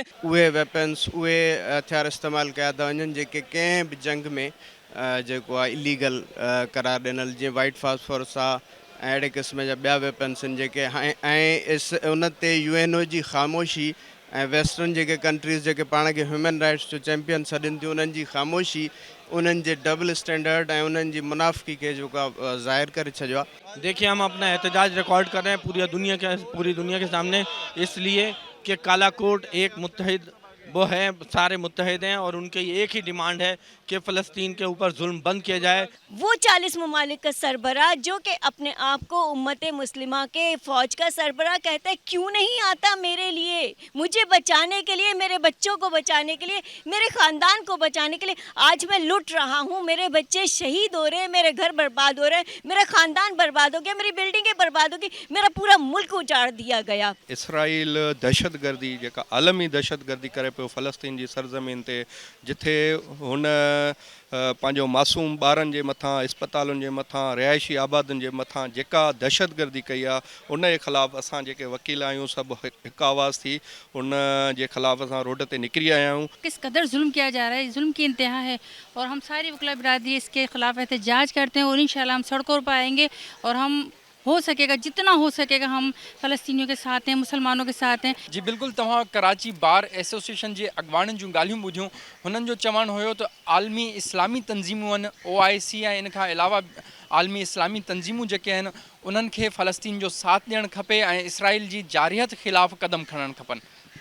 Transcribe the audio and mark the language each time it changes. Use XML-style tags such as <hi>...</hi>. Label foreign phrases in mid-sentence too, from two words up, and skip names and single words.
<sd>उहे वेपन्स, उहे हथियार इस्तेमालु कया था वञनि जेके कंहिं बि जंग में जेको आहे इलीगल करार ॾिनल, जीअं</sd> <en>white phosphorus</en> <sd>आहे ऐं अहिड़े क़िस्म जा ॿिया वेपन्स आहिनि जेके ऐं उन ते UNO जी ख़ामोशी ऐं वेस्टर्न जेके कंट्रीज़ जेके पाण खे</sd> <en>human rights</en> <sd>जो चैम्पियन सॾनि थियूं, उन्हनि जी ख़ामोशी, उन्हनि जे</sd> <en>double standard</en> <sd>ऐं उन्हनि जी मुनाफ़िकी खे जेको आहे ज़ाहिर करे छॾियो आहे।</sd> <ur>دیکھیے، ہم اپنا احتجاج ریکارڈ کر رہے ہیں پوری دنیا کے سامنے، اس لیے کہ کالا کورٹ ایک متحد وہ ہے، سارے متحد ہیں اور ان کی ایک ہی ڈیمانڈ ہے کہ فلسطین کے اوپر ظلم بند کیا جائے. وہ 40 ممالک کا سربراہ جو کہ اپنے آپ کو امت مسلمہ کے فوج کا سربراہ کہتا ہے، کیوں نہیں آتا میرے لیے، مجھے بچانے کے لیے، میرے بچوں کو بچانے کے لیے، میرے خاندان کو بچانے کے لیے. آج میں لٹ رہا ہوں، میرے بچے شہید ہو رہے ہیں، میرے گھر برباد ہو رہے ہیں، میرا خاندان برباد ہو گیا، میری بلڈنگیں برباد ہو گئی، میرا پورا ملک اجاڑ دیا گیا.</ur> <sd>इसराइल दहशतगर्दी जेका आलमी दहशतगर्दी करे पियो फ़लस्तीन जी सरज़मीन ते, जिथे हुन पंहिंजो मासूम ॿारनि जे मथां, इस्पतालुनि जे मथां, रिहाइशी आबादियुनि जे मथां जेका दहशतगर्दी कई आहे, उन जे ख़िलाफ़ु असां जेके वकील आहियूं सभु हिकु आवाज़ थी उन जे ख़िलाफ़ु असां रोड ते निकिरी आया आहियूं।</sd> <ur>کس قدر ظلم کیا جا رہا ہے، ظلم کی انتہا ہے اور ہم ساری وکیل برادری اس کے خلاف احتجاج کرتے ہیں اور ان شاء اللہ ہم سڑکوں پر آئیں گے اور ہم ہو سکے گا، جتنا ہو سکے گا ہم فلسطینیوں کے ساتھ ہیں، مسلمانوں کے ساتھ ہیں.</ur> <sd>जी बिल्कुल, तव्हां कराची बार एसोसिएशन जे अॻवाननि जूं ॻाल्हियूं ॿुधियूं। हुननि जो चवणु हुयो त आलमी इस्लामी तंज़ीमूं आहिनि, OIC ऐं इन खां अलावा आलमी इस्लामी तंज़ीमूं जेके आहिनि उन्हनि खे फ़लस्तीन जो साथ ॾियणु खपे ऐं इसराइल जी जारियत ख़िलाफ़ु क़दम खणणु खपनि।</sd>